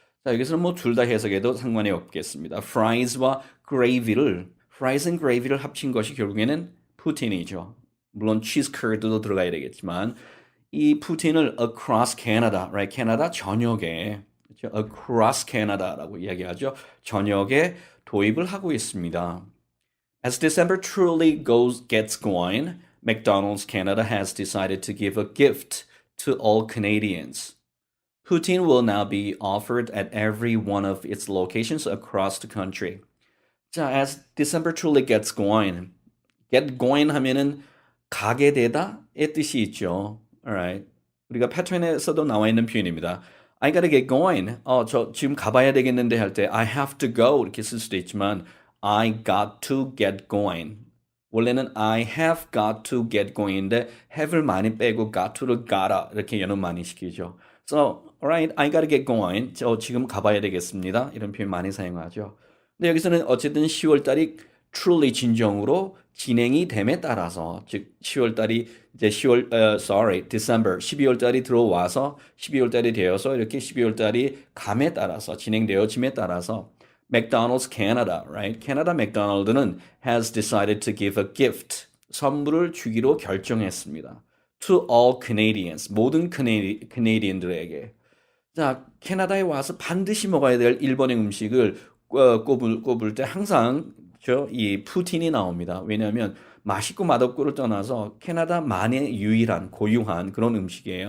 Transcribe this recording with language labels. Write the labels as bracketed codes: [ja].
[ko] 자, 여기서는 뭐 둘 다 해석해도 상관이 없겠습니다. fries와 fries and gravy를 합친 것이 결국에는 푸틴이죠. 물론 치즈 커드도 들어가야 되겠지만 이 푸틴을 [en] across Canada, right? [ko] 캐나다 전역에 그렇죠? [en] across Canada [ko] 라고 이야기하죠. 전역에 도입을 하고 있습니다. [en] As December truly gets going, McDonald's Canada has decided to give a gift to all Canadians. Poutine will now be offered at every one of its locations across the country. 자, as December truly gets going. [ko] get going 하면은 가게 되다의 뜻이 있죠. [en] Alright. [ko] 우리가 패턴에서도 나와 있는 표현입니다. [en] I gotta get going. [ko] 저 지금 가봐야 되겠는데 할 때 [en] I have to go [ko] 이렇게 쓸 수도 있지만 [en] I got to get going. [ko] 원래는 [en] I have got to get going [ko] 인데 have를 많이 빼고 got to를 gotta 이렇게 연음 많이 시키죠. [en] So, alright, I gotta get going. [ko] 저 지금 가봐야 되겠습니다. 이런 표현 많이 사용하죠. 근데 여기서는 어쨌든 10월 달이 truly 진정으로 진행이 됨에 따라서 즉 10월 달이 이제 December 12월 달이 들어와서 12월 달이 되어서 이렇게 12월 달이 감에 따라서 진행되어짐에 따라서 [en] McDonald's Canada, right? [ko] 캐나다 맥도날드는 [en] has decided to give a gift. [ko] 선물을 주기로 결정했습니다. [en] To all Canadians. [ko] 모든 캐네디언들에게. 자, 캐나다에 와서 반드시 먹어야 될 일본의 음식을 꼽을 때 항상 이 푸틴이 나옵니다. 왜냐하면 맛있고 맛없고를 떠나서 캐나다만의 유일한 고유한 그런 음식이에요.